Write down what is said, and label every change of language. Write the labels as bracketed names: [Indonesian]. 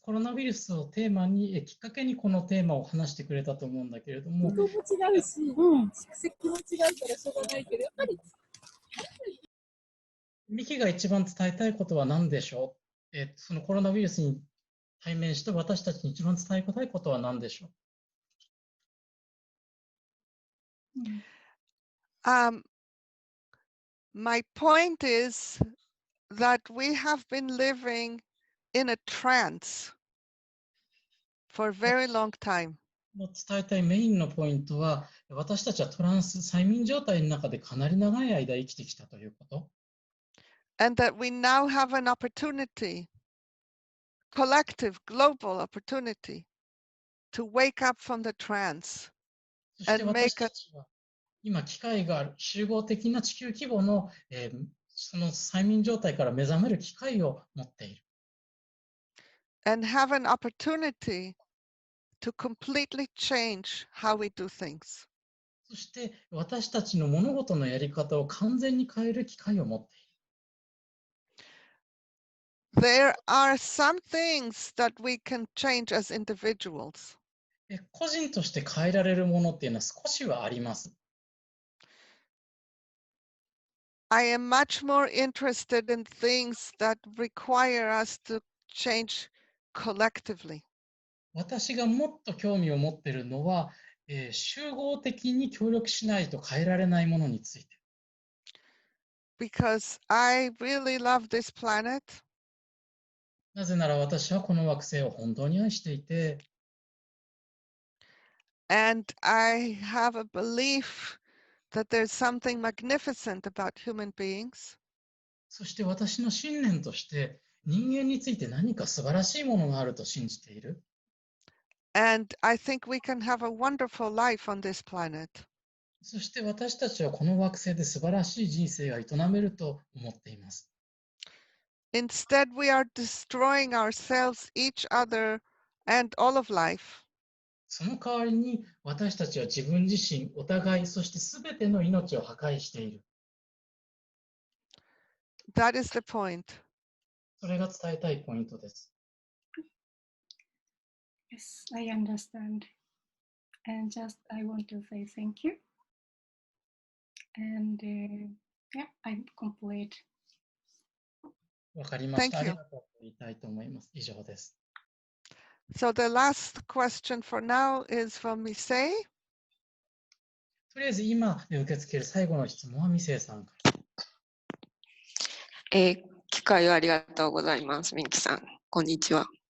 [Japanese] コロナウイルスをテーマに、きっかけにこのテーマを話してくれたと思うんだけれども。人も違うし、蓄積も違うからしょうがないけど、やっぱり。ミキが一番伝えたいことは何でしょう？そのコロナウイルスに対面して私たちに一番伝えたいことは何でしょ [English] う？My point is that we have been living in a trance for a very long time. [Japanese] 伝えたいメインのポイントは、私たちはトランス、催眠状態の中でかなり長い間生きてきたということ。 [English] And that we now have an opportunity, collective, global opportunity, to wake up from the trance and make a [Japanese] 今、機会がある、集合的な地球規模の、その催眠状態から目覚める機会を持っている。 [English] And have an opportunity to completely change how we do things. [Japanese] そして、私たちの物事のやり方を完全に変える機会を持っている。 [English] There are some things that we can change as individuals. [Japanese] 個人として変えられるものっていうのは少しはあります。 [English] I am much more interested in things that require us to change collectively. [Japanese] 私がもっと興味を持っているのは、集合的に協力しないと変えられないものについて。 [English] Because I really love this planet. [Japanese] なぜなら私はこの惑星を本当に愛していて、 [English] And I have a belief that there's something magnificent about human beings. [Japanese] そして私の信念として人間について何か素晴らしいものがあると信じている。 [English] And I think we can have a wonderful life on this planet. [Japanese] そして私たちはこの惑星で素晴らしい人生が営めると思っています。 [English] Instead, we are destroying ourselves, each other, and all of life. [Japanese] その代わりに私たちは自分自身、お互い、そしてすべての命を破壊している。 [English] That is the point. [Japanese] それが伝えたいポイントです。 [English] Yes, I understand. And just I want to say thank you. And yeah, I'm complete. [Japanese] わかりました。あ [English] Thank [Japanese] り [English] you. [Japanese] がとうと言いたいと思います。以上です。 [English] So the last question for now is from Misei. [Japanese] とりあえず今受け付ける最後の質問はミセイさんから。機会をありがとうございます。ミキさん、こんにちは。